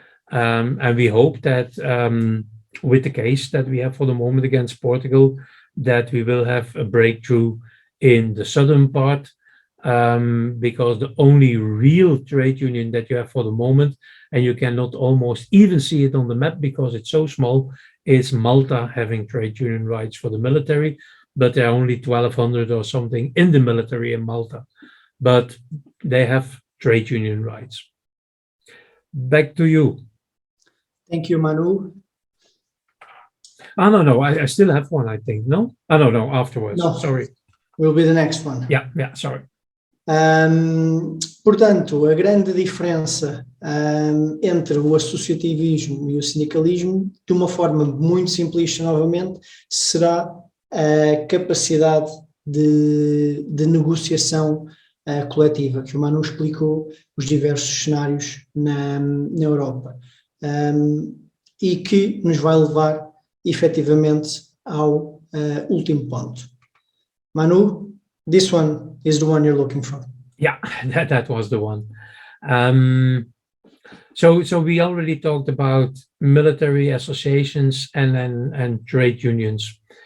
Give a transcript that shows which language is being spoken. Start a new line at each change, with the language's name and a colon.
English: And we hope that with the case that we have for the moment against Portugal, that we will have a breakthrough in the southern part, because the only real trade union that you have for the moment, and you cannot almost even see it on the map because it's so small, is Malta having trade union rights for the military, but there are only 1,200 or something in the military in Malta, but they have trade union rights. Back to you. Thank you, Manu. No, I still have one, I think. No? No, afterwards. No. Sorry. Will be the next one. Yeah, sorry.
Portuguese: Portanto, a grande diferença entre o associativismo e o sindicalismo, de uma forma muito simplista novamente, será a capacidade de negociação coletiva, que o Manu explicou os diversos cenários na Europa, e que nos vai levar efetivamente ao último ponto.
English: Manu, this one is the one you're looking for. Yeah, that was the one. So we already talked about military associations and trade unions.